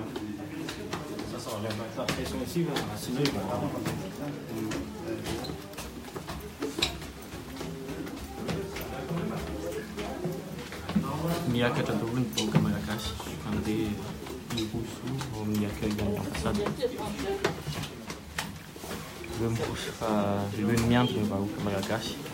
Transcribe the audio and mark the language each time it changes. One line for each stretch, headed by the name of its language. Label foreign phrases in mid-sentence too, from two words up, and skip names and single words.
French: Ça, ça enlève la pression ici, sinon il va avoir.
Malagasy: Miakatra daholo ny vahoaka malagasy andeha miroso ao amin'ny accueil amin'ny ambassade. Ireo miroso fa ireo ny miantso ny vahoaka malagasy.